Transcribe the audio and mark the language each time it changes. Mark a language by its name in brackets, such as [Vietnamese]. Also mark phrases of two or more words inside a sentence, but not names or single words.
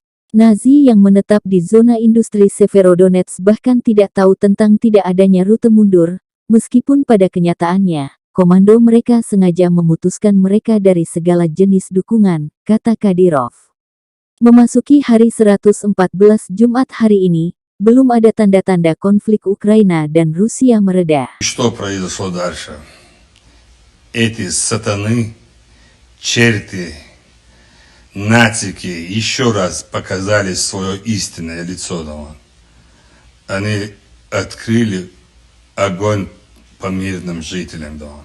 [Indonesian] Nazi yang menetap di zona industri Severodonetsk bahkan tidak tahu tentang tidak adanya rute mundur, meskipun pada kenyataannya, komando mereka sengaja memutuskan mereka dari segala jenis dukungan, kata Kadyrov. Memasuki hari 114 Jumat hari ini, belum ada tanda-tanda konflik Ukraina dan Rusia mereda. [Russian] Что произошло дальше? Эти сатаны, черти, нацики еще раз показали свое истинное лицо. Они открыли огонь по мирным жителям.